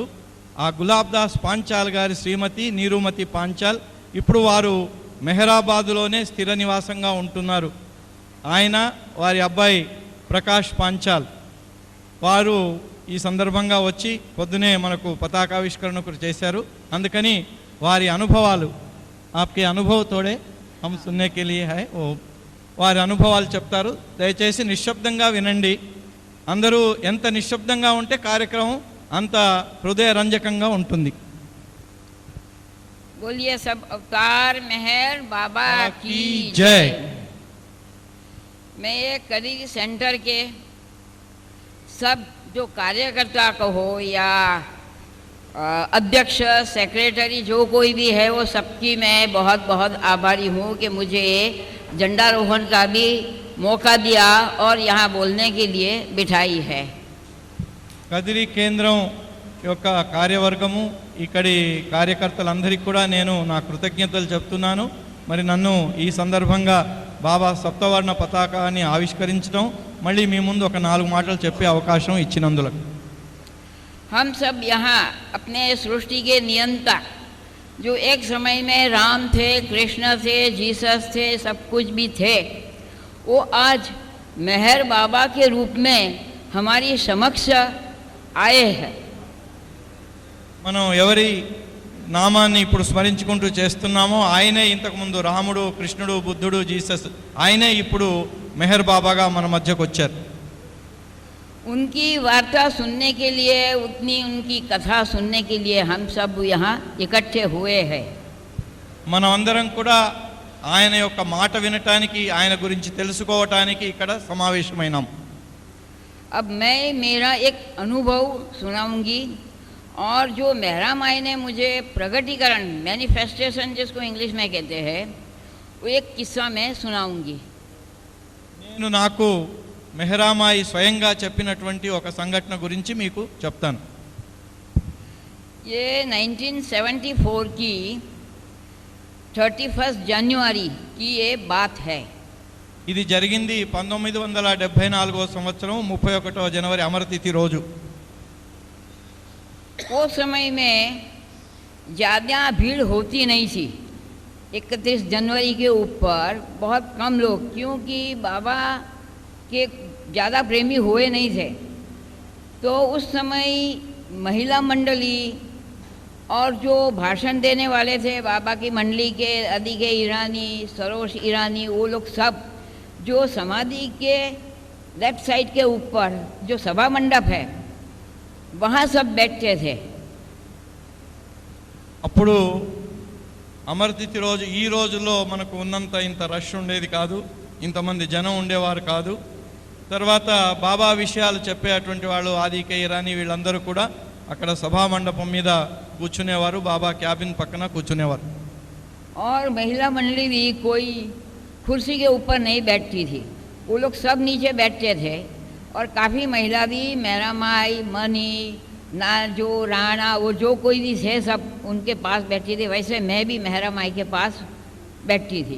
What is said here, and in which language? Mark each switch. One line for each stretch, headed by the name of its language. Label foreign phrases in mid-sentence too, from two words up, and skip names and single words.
Telugu: ఆ గులాబ్ దాస్ పాంచాల్ గారి శ్రీమతి నీరుమతి పాంచాల్ ఇప్పుడు వారు మెహరాబాదులోనే స్థిర నివాసంగా ఉంటున్నారు. ఆయన వారి అబ్బాయి ప్రకాష్ పాంచాల్ వారు ఈ సందర్భంగా వచ్చి పొద్దునే మనకు పతాకావిష్కరణ చేశారు. అందుకని వారి అనుభవాలు
Hindi: आपके अनुभव थोड़े हम सुनने के लिए है
Telugu: ఓ వారి అనుభవాలు చెప్తారు. దయచేసి నిశ్శబ్దంగా వినండి. అందరూ ఎంత నిశ్శబ్దంగా ఉంటే కార్యక్రమం అంత హృదయ రంజకంగా ఉంటుంది.
Hindi: बोलिए सब अवतार मेहर बाबा की जय। मैं ये करीरी सेंटर के सब जो कार्यकर्ता कहो या अध्यक्ष सेक्रेटरी जो कोई भी है वो सबकी मैं बहुत बहुत आभारी हूँ कि मुझे झंडारोहण का भी मौका दिया और यहाँ बोलने के लिए बिठाई है.
Telugu: కదిరి కేంద్రం యొక్క కార్యవర్గము ఇక్కడి కార్యకర్తలందరికీ కూడా నేను నా కృతజ్ఞతలు చెప్తున్నాను. మరి నన్ను ఈ సందర్భంగా బాబా సప్తవర్ణ పతాకాన్ని ఆవిష్కరించడం మళ్ళీ మీ ముందు ఒక 4 మాటలు చెప్పే అవకాశం ఇచ్చినందులకు.
Hindi: हम सब यहाँ अपने सृष्टि के नियंता जो एक समय में राम थे, कृष्ण थे, जीसस थे, सब कुछ भी थे, वो आज मेहर बाबा के रूप में हमारी समक्ष आए हैं.
Telugu: మనం ఎవరి నామాన్ని ఇప్పుడు స్మరించుకుంటూ చేస్తున్నామో ఆయనే ఇంతకుముందు రాముడు, కృష్ణుడు, బుద్ధుడు, జీసస్ ఆయనే ఇప్పుడు మెహర్ బాబాగా మన మధ్యకు వచ్చారు.
Hindi: उनकी वार्ता सुनने के लिए, उतनी उनकी कथा सुनने के लिए हम सब यहाँ इकट्ठे हुए हैं.
Telugu: మనం అందరం కూడా ఆయన యొక్క మాట వినటానికి, ఆయన గురించి తెలుసుకోవటానికి ఇక్కడ సమావేశమైనాం.
Hindi: अब मैं मेरा एक अनुभव सुनाऊंगी और जो मेहरा माई ने मुझे प्रगटीकरण मैनिफेस्टेशन जिसको इंग्लिश में कहते हैं वो एक किस्सा मैं सुनाऊंगी.
Telugu: నేను నాకు మెహరామాయి స్వయంగా చెప్పినటువంటి ఒక సంఘటన గురించి మీకు చెప్తాను.
Hindi: ये 1974 की 31 जनवरी की ये बात है.
Telugu: ఇది జరిగింది 1974వ సంవత్సరం 31వ జనవరి అమరతిథి రోజు.
Hindi: वो समय में ज़्यादा भीड़ होती नहीं थी. 31 जनवरी के ऊपर बहुत कम लोग, क्योंकि बाबा के ज़्यादा प्रेमी हुए नहीं थे. तो उस समय महिला मंडली और जो भाषण देने वाले थे बाबा की मंडली के अदिगे ईरानी, सरोज ईरानी, वो लोग सब जो समाधि के
English: left side
Hindi: के ऊपर जो सभा मंडप है वहाँ सब बैठते थे.
Telugu: అప్పుడు అమరతిథి రోజు ఈ రోజుల్లో మనకు ఉన్నంత ఇంత రష్ ఉండేది కాదు, ఇంతమంది జనం ఉండేవారు కాదు. తర్వాత బాబా విషయాలు చెప్పేటువంటి వాళ్ళు ఆదికే ఇరానీ వీళ్ళందరూ కూడా అక్కడ సభా మండపం మీద కూర్చునేవారు, బాబా క్యాబిన్ పక్కన కూర్చునేవారు.
Hindi: और महिला मंडली भी कोई कुर्सी के ऊपर नहीं बैठती थी, वो लोग सब नीचे बैठते थे. और काफ़ी महिला भी मेहरा माई, मनी, ना जो राणा, वो जो कोई भी थे सब उनके पास बैठी थी. वैसे मैं भी मेहरा माई के पास बैठती थी.